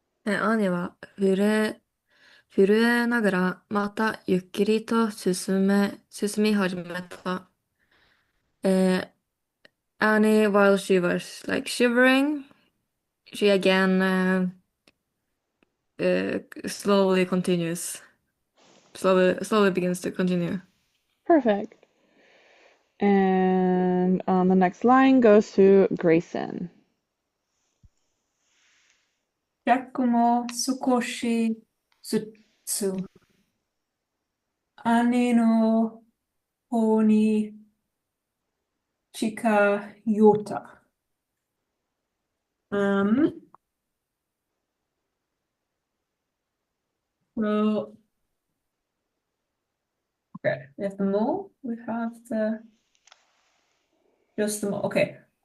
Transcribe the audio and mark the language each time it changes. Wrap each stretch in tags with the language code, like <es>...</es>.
<ja>兄は震えながらまたゆっくりと進み始めた。</ja> <en>Annie, while she was like shivering, she again slowly continues. Slowly begins to continue. Perfect. And the next line goes to Grayson.</en> <ja>ジャックも少しずつ兄の方に近寄った。</ja> <en>Um, well, okay, we have the mole, we have just the mole. Okay.</en>